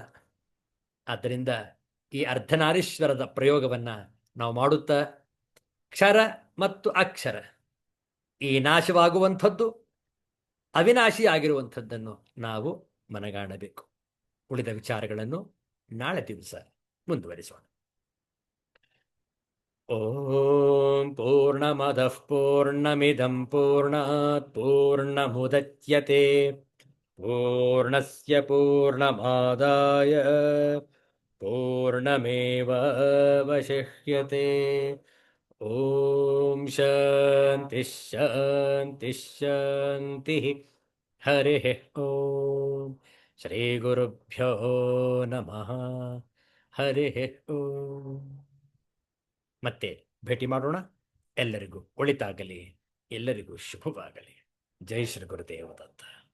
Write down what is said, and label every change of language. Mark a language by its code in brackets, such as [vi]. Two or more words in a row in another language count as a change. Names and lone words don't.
[kn] ಆದ್ದರಿಂದ ಈ ಅರ್ಧನಾರೀಶ್ವರದ ಪ್ರಯೋಗವನ್ನು ನಾವು ಮಾಡುತ್ತಾ ಕ್ಷರ ಮತ್ತು ಅಕ್ಷರ, ಈ ನಾಶವಾಗುವಂಥದ್ದು ಅವಿನಾಶಿ ಆಗಿರುವಂಥದ್ದನ್ನು ನಾವು ಮನಗಾಣಬೇಕು. ಉಳಿದ ವಿಚಾರಗಳನ್ನು ನಾಳೆ ದಿವಸ ಮುಂದುವರಿಸೋಣ. [sa] ಓಂ ಪೂರ್ಣಮದಃ ಪೂರ್ಣಮಿದಂ ಪೂರ್ಣಾತ್ ಪೂರ್ಣಮುದಚ್ಯತೆ ಪೂರ್ಣಸ್ಯ ಪೂರ್ಣಮಾದಾಯ ಪೂರ್ಣಮೇವಾವಶಿಷ್ಯತೆ. ಓಂ ಶಾಂತಿ ಶಾಂತಿ ಶಾಂತಿ. ಹರಿ ಓಂ. ಶ್ರೀ ಗುರುಭ್ಯೋ ನಮಃ. ಹರಿ ಓಂ. [kn] ಮತ್ತೆ ಭೇಟಿ ಮಾಡೋಣ. ಎಲ್ಲರಿಗೂ ಒಳಿತಾಗಲಿ, ಎಲ್ಲರಿಗೂ ಶುಭವಾಗಲಿ. ಜೈ ಶ್ರೀ ಗುರುದೇವ ದತ್ತ.